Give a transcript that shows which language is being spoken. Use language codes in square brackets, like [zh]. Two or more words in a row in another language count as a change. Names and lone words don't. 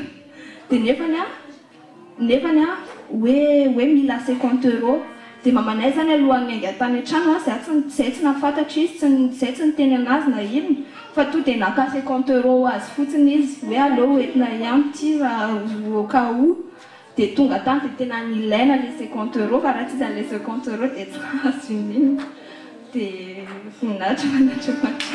[mg] Dia nefany hoe mila 50€. Dia mamanay zany alohan'ny haingan-tany an-trano izay tsy nahafantatry izy, izay tsy niteny anazy na inona fa to dia naka 50€ azy fotsiny izy hoe allo entina hiampy ity raha [fr] au cas où. [mg] Dia tonga tany dia tena nilaina le 50€ fa raha tsy izy an'ilay 50€ dia tsy azo inona. Dia voninahitra manatry